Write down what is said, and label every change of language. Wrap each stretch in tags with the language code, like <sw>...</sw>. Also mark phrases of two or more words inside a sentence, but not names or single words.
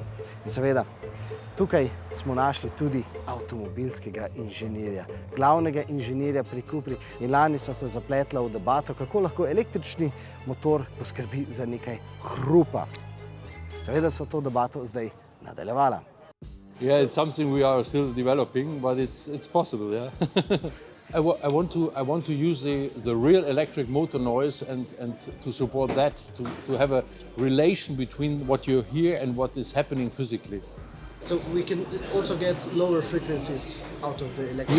<sl>In seveda, tukaj smo našli tudi avtomobilskega inženirja, glavnega inženirja pri Cupri. In lani sva se zapletla v debato, kako lahko električni motor poskrbi za nekaj hrupa. Seveda so to debato zdaj nadaljevala.</sl> <en>Yeah, it's something we are still developing, but it's possible, yeah. I want to use the real electric motor noise and to support that, to have a relation between what you hear and what is happening physically. So we can also get lower frequencies out of the electric.</en>